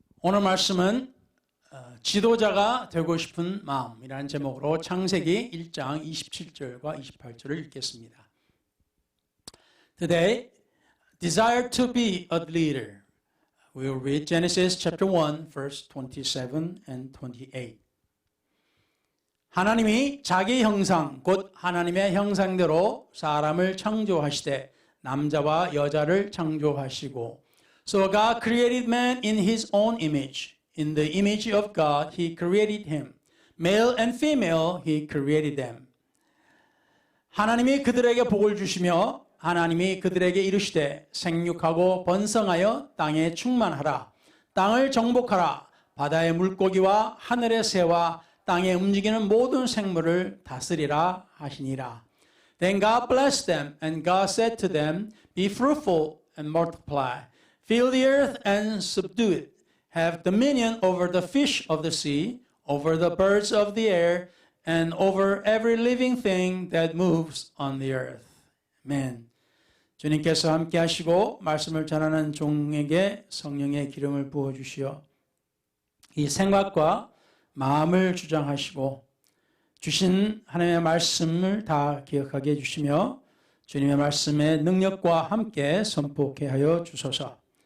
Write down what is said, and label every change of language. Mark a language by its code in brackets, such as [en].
[ko] 오늘 말씀은 지도자가 되고 싶은 마음이라는 제목으로 창세기 1장 27절과 28절을 읽겠습니다. [en] Today, desire to be a leader. We will read Genesis chapter 1, verse 27 and 28. [ko] 하나님이 자기 형상, 곧 하나님의 형상대로 사람을 창조하시되 남자와 여자를 창조하시고 [en] So God created man in his own image. In the image of God, he created him. Male and female, he created them. [ko] 하나님이 그들에게 복을 주시며 하나님이 그들에게 이르시되 생육하고 번성하여 땅에 충만하라. 땅을 정복하라. 바다의 물고기와 하늘의 새와 땅에 움직이는 모든 생물을 다스리라 하시니라. [en] Then God blessed them, and God said to them, Be fruitful and multiply. Fill the earth and subdue it. Have dominion over the fish of the sea, over the birds of the air, and over every living thing that moves on the earth. Amen. [ko] 주님께서 함께 하시고 말씀을 전하는 종에게 성령의 기름을 부어주시어 이 생각과 마음을 주장하시고 주신 하나님의 말씀을 다 기억하게 해주시며 주님의 말씀의 능력과 함께 선포케 하여 주소서.